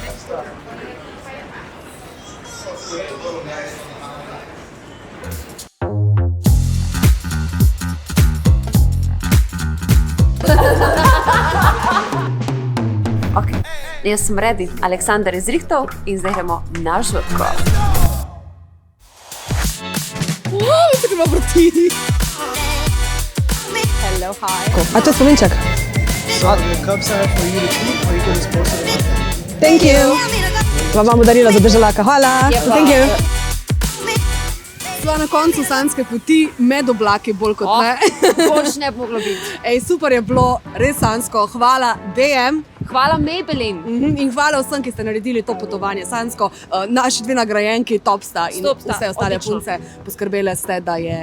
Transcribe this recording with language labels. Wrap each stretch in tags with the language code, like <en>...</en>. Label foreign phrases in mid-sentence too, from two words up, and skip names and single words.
<sl>Ok, jaz sem ready. Aleksander je zrihtal in zdaj gremo na žurko. Tako ima proti.</sl> <en>Hello, hi.</en> <sl>A to je spominček?</sl> <en>So the cups are for you to keep, or you can dispose of them. Thank you.</en> <sl>Vam imamo darila za državljaka, hvala.</sl> <en>Thank you.</en> <sl>Sva na koncu sanske poti med oblaki bolj kot ne. Boljš ne bi moglo biti. Ej, super je bilo, res sansko. Hvala DM. Hvala Maybelline. In hvala vsem, ki ste naredili to potovanje sansko. Naši dve nagrajenki, top sta in vse ostale punce poskrbele ste, da je...</sl>